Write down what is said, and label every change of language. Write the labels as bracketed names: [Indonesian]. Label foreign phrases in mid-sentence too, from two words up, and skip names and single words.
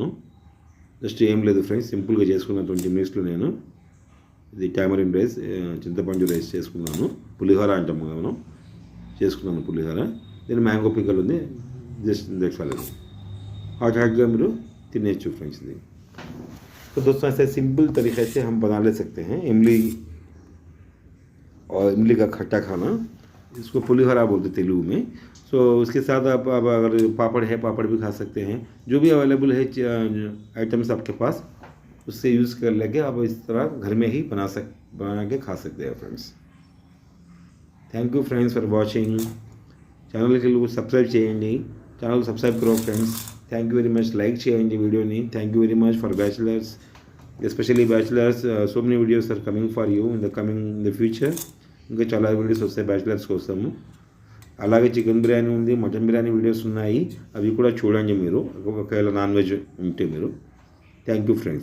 [Telugu] జస్ట్ ఏం లేదు ఫ్రెండ్స్, సింపుల్గా చేసుకున్న 20 minutesలో నేను ఇది [English] tamarind rice, [Telugu] చింతపండు రైస్ చేసుకున్నాను. పులిహోర అంటాము మనం, చేసుకున్నాను పులిహోర. దీని [English] mango pickle [Telugu] ఉంది. [English] just that's all. [Telugu] హాట్గా మీరు తినేచ్చు फ्रेंड्स ఇది. [Hindi] तो दोस्तों ऐसे सिंपल तरीके से हम बना ले सकते हैं इमली और इमली का खट्टा खाना, इसको पुलिहोरा बोलते तेलुगु में. सो उसके साथ आप अगर पापड़ है पापड़ भी खा सकते हैं. जो भी अवेलेबल है आइटम्स आपके पास, उससे यूज़ कर लेके आप इस तरह घर में ही बना के खा सकते हैं फ्रेंड्स. [English] Thank you friends for watching. [Telugu] ఛానల్కి సబ్స్క్రైబ్ చేయండి. [Hindi] चैनल सब्सक्राइब करो फ्रेंड्स. [English] Thank you very much. [Telugu] లైక్ చేయండి వీడియోని. [English] Thank you very much for bachelors, especially bachelors. So many videos are coming for you in the future. [Telugu] ఇంకా చాలా వీడియోస్ వస్తాయి బ్యాచిలర్స్ కోసము. అలాగే చికెన్ బిర్యానీ ఉంది, మటన్ బిర్యానీ వీడియోస్ ఉన్నాయి. అవి కూడా చూడండి మీరు, ఒకవేళ [English] non veg [Telugu] ఉంటే మీరు. [English] Thank you friends.